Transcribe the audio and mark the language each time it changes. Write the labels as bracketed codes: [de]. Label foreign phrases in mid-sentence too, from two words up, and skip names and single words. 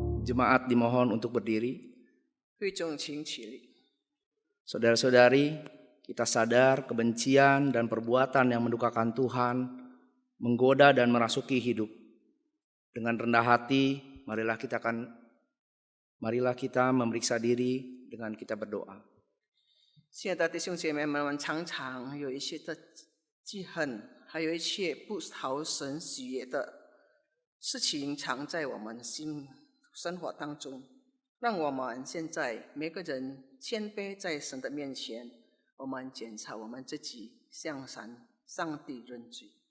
[id] Jemaat dimohon untuk berdiri. [zh] 会众请起立。 [id] Saudara-saudari, kita sadar kebencian dan perbuatan yang mendukakan Tuhan menggoda dan merasuki hidup. Dengan rendah hati, marilah kita memeriksa diri dengan kita berdoa. [zh] 现在的弟兄姐妹们，我们常常有一些的记恨，还有一切不讨神喜悦的事情藏在我们生活当中。让我们现在每个人谦卑在神的面前，我们检查我们自己，向上帝认罪。